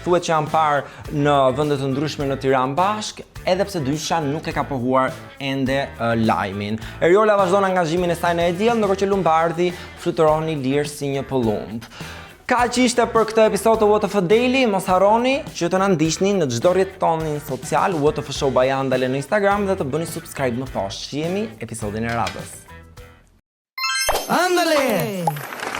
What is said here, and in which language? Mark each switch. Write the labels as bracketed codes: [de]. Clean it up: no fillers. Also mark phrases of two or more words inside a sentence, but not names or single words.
[sq] Thuhet që janë parë në vende të ndryshme në Tiranë bashk, edhe pse dyshja nuk e ka pohuar ende lajmin. Ariola vazhdon angazhimin e saj në e diell, ndërkohë që Lombardi fluturon i lirë si një pëllumb. Kaq ishte për këtë episod të What of a Daily. Mos harroni që të na ndiqni në çdo rrjet tonin social, What of a Show by Andale në Instagram dhe të bëni subscribe më poshtë. Shihemi episodin e radhës. Andale!